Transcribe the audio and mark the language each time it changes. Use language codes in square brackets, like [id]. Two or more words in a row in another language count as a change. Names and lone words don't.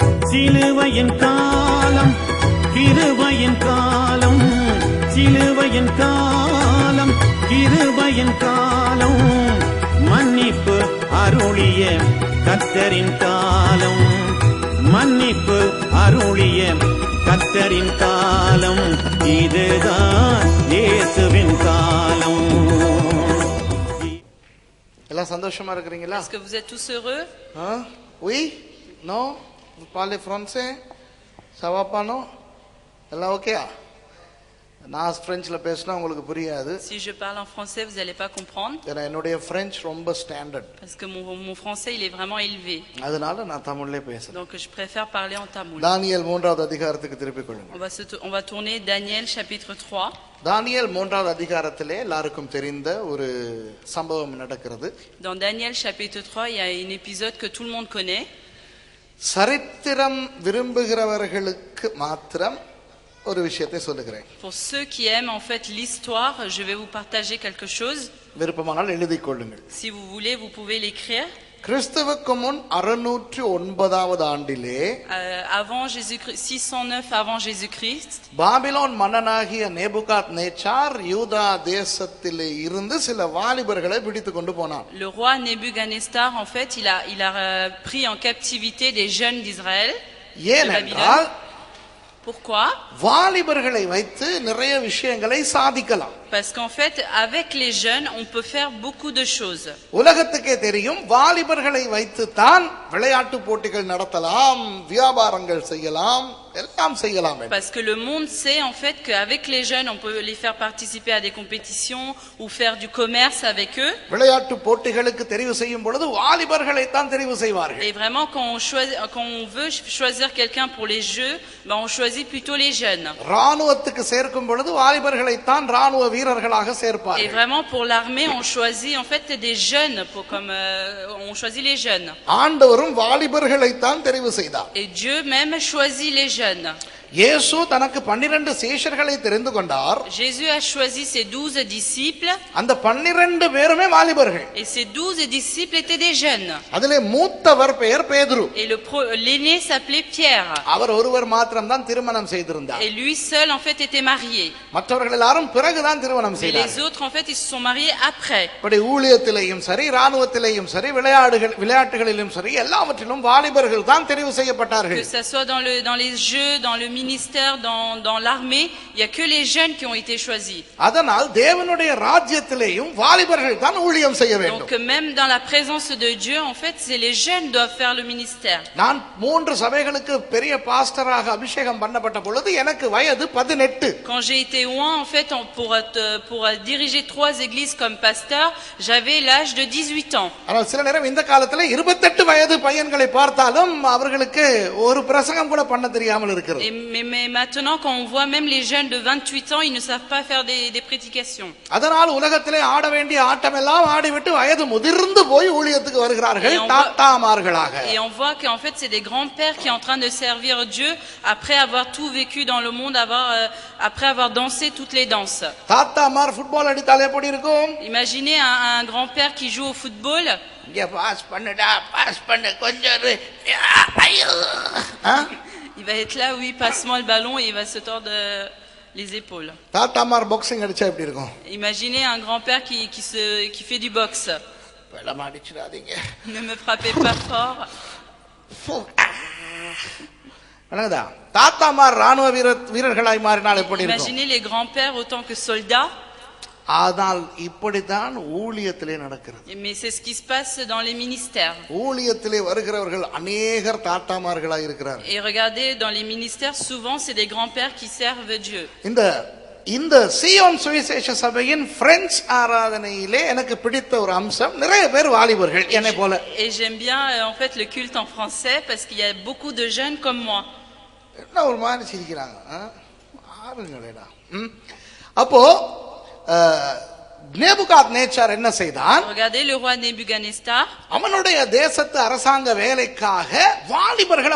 [ta] சிலுவையின் காலம் கிருபையின் காலம், சிலுவையின் காலம் கிருபையின் காலம், மன்னிப்பு அருளிய கர்த்தரின் காலம், மன்னிப்பு அருளிய கர்த்தரின் காலம், இதுதான் இயேசுவின் காலம். எல்லாம் சந்தோஷமா இருக்கிறீங்களா? [fr] Est-ce que vous êtes tous heureux? Oui? Non? Vous parlez français? Ça va pas, non? [ta] எல்லாம் ஓகேயா? நான் பிரெஞ்சில் பேசினா உங்களுக்கு புரியாது. [fr] Si je parle en français, vous n'allez pas comprendre. [ta] ஏன்னா என்னுடைய பிரெஞ்சு ரொம்ப ஸ்டாண்டர்ட். [fr] Parce que mon français, il est vraiment élevé. [ta] அதனால நான் தமிழ்லே பேசுறேன். [fr] Donc je préfère parler en tamoul. [ta] தானியேல் 3வது அதிகாரத்துக்கு திருப்பிக் கொள்ளுங்க. [fr] On va tourner Daniel chapitre 3. [ta] தானியேல் 3வது அதிகாரத்திலே எல்லாருக்கும் தெரிந்த ஒரு சம்பவம் நடக்கிறது. [fr] Dans Daniel chapitre 3, il y a un épisode que tout le monde connaît. [ta] சரித்திரம் விரும்புகிறவர்களுக்கு மாத்திரம் ஒரு விஷயத்தை சொல்லுகிறேன். [fr] Pour ceux qui aiment en fait l'histoire, je vais vous partager quelque chose. [ta] விருப்பமானால் எழுதிக் கொள்ளுங்கள். [fr] Si vous voulez, vous pouvez l'écrire. [ta] கிறிஸ்துவுக்கு முன் 609வது ஆண்டிலே [fr] Avant Jésus-Christ, 609 avant Jésus-Christ, [ta] பாபிலோன் மன்னனாகிய நேபுகாத் நேச்சார் யூதா தேசத்திலே இருந்து சில வாலிபர்களை பிடித்து கொண்டு போனான். [fr] le roi Nebuchadnezzar en fait, il a pris en captivité des jeunes d'Israël. [ta] ஏனென்றால் [fr] Pourquoi? [ta] வாலிபர்களை வைத்து நிறைய விஷயங்களை சாதிக்கலாம். [fr] Parce qu'en fait, avec les jeunes, on peut faire beaucoup de choses. [ta] உலகத்துக்கே தெரியும், வாலிபர்களை வைத்து தான் விளையாட்டு போட்டிகள் நடத்தலாம், வியாபாரங்கள் செய்யலாம், எல்லாம் செய்யலாம். [fr] Parce que le monde sait en fait qu'avec les jeunes, on peut les faire participer à des compétitions ou faire du commerce avec eux. [ta] விளையாட்டு போட்டிகளுக்கு தெரிவு செய்யும் பொழுது வாலிபர்களை தான் தெரிவு செய்வார்கள். [fr] Et vraiment, quand on veut choisir quelqu'un pour les jeux, ben on choisit plutôt les jeunes. [ta] ராணுவத்துக்கு சேர்க்கும் பொழுது வாலிபர்களை தான் ராணுவ வீரர்களாக [fr] Et [ta] சேர்ப்பார்கள். [fr] vraiment, pour l'armée, on choisit en fait des jeunes, on choisit les jeunes. [ta] ஆண்டவரும் வாலிபர்களை தான் தெரிவு செய்தார். [fr] Et Dieu même choisit les jeunes. [ta] இயேசு தனக்கு 12 சீஷர்களை தெரிந்து கொண்டார். [fr] Jésus a choisi ses 12 disciples. [ta] அந்த 12 பேருமே வாலிபர்கள். [fr] Et ces 12 disciples étaient des jeunes. [ta] அதிலே மூத்தவர் பெயர் பேதுரு. [fr] Et l'aîné s'appelait Pierre. [ta] அவர் ஒருவர் மாத்திரம் தான் திருமணம் செய்திருந்தார். [fr] Et lui seul en fait était marié. [ta] மற்றவர்கள் எல்லாரும் பிறகுதான் திருமணம் [fr] Et [ta] செய்தார்கள். [fr] les autres en fait ils se sont mariés après. [ta] இப்படி ஊழியத்திலேயும் சரி, ராணுவத்திலேயும் சரி, விளையாட்டுகளிலும் சரி, எல்லாவற்றிலும் வாலிபர்கள் தான் தெரிவு செய்யப்பட்டார்கள். [fr] Que ça soit dans les jeux, dans le ministère, dans l'armée, il y a que les jeunes qui ont été choisis. [ta] அதனால் தேவனுடைய ராஜ்யத்திலேயும் வாலிபர்கள் தான் ஊழியம் செய்ய வேண்டும். [fr] Donc même dans la présence de Dieu, en fait, c'est les jeunes qui doivent faire le ministère. [ta] நான் 3 சபைகளுக்கு பெரிய பாஸ்டராக அபிஷேகம் பண்ணப்பட்ட பொழுது எனக்கு வயது 18. [fr] Quand j'ai été oint en fait pour diriger 3 églises comme pasteur, j'avais l'âge de 18 ans. [ta] ஆனால் சில நேரம் இந்த காலத்துல 28 வயது பையன்களை பார்த்தாலும் அவர்களுக்கு ஒரு பிரசங்கம் கூட பண்ண தெரியாமல் இருக்கிறது. [fr] Mais maintenant, quand on voit même les jeunes de 28 ans, ils ne savent pas faire des prédications. [ta] அதனால் உலகத்திலே ஆட வேண்டிய ஆட்டம் எல்லாம் ஆடிவிட்டு வயது முதிர்ந்து போய் ஊழியத்துக்கு வருகிறார்கள் தாத்தாமார்களாக. [fr] Et on voit qu'en fait, c'est des grands-pères qui sont en train de servir Dieu après avoir tout vécu dans le monde, après avoir dansé toutes les danses. [ta] தாத்தாமார் ஃபுட்பால் அடித்தால் எப்படி இருக்கும்? [fr] Imaginez un grand-père qui joue au football. [ta] இங்க பாஸ் பண்ணுடா, பாஸ் பண்ணு கொஞ்சம். [fr] Il va être là, oui, passe-moi le ballon et il va se tordre les épaules. [ta] தாத்தாமார் பாக்ஸிங் அடிச்சா எப்படி இருக்கும்? [fr] Imaginez un grand-père qui fait du boxe. [ta] வெள்ளமா அடிச்சிடாதீங்க. [fr] Ne me frappez pas fort. [ta] தாத்தாமார் ராணுவ வீரர்களாய் மாறினால் எப்படி இருக்கும்? [fr] Imaginez les grands-pères autant que soldats. [ta] ஆனால் இப்படித்தான் ஊழியத்திலே நடக்கிறது. [fr] Mais c'est ce qui se passe dans les ministères. [ta] ஊழியத்திலே வருகிறவர்கள் अनेகர் தாத்தாமார்களாய் இருக்கிறார்கள். [fr] Et regardez, dans les ministères, souvent c'est des grands-pères qui servent Dieu. [ta] இந்த சீயோன் சுவிசேஷ சபையின் பிரெஞ்சு ஆராதனையிலே எனக்கு பிடித்த ஒரு அம்சம், நிறைய பேர் வாலிபர்கள் என்னை போல. [fr] Et j'aime bien en fait le culte en français parce qu'il y a beaucoup de jeunes comme moi. [ta] என்ன ஒரு மாதிரி சிரிக்கிறாங்க ஆளுங்களேடா. அப்போ நேபுகாத்நேச்சார் என்ன செய்தான்? [fr] Regardez le roi Nebuchadnezzar. [ta] அவனுடைய தேசத்து அரசாங்க வேலைக்காக வாலிபர்கள் அவனுக்கு தேவைப்பட்டது.